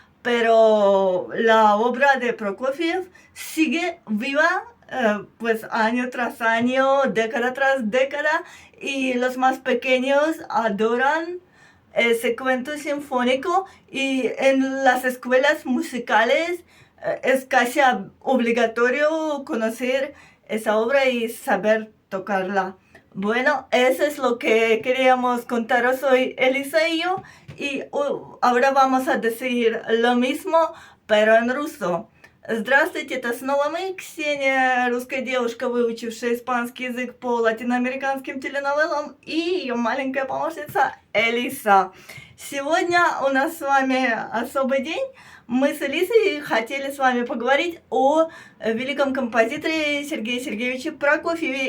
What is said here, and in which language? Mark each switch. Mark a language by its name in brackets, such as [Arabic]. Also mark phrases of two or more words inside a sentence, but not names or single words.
[Spanish] Pero la obra de Prokofiev sigue viva, pues año tras año, década tras década, y los más pequeños adoran ese cuento sinfónico, y en las escuelas musicales es casi obligatorio conocer esa obra y saber tocarla. Bueno, eso es lo que queríamos contaros hoy, Elisa y yo. И ahora vamos a decir lo mismo, pero en ruso. [Russian] Здравствуйте, это снова мы, Ксения, русская девушка, выучившая испанский язык по латиноамериканским теленовеллам, и ее маленькая помощница Элиса. Сегодня у нас с вами особый день. Мы с Элисой хотели с вами поговорить о великом композиторе Сергее Сергеевиче Прокофьеве.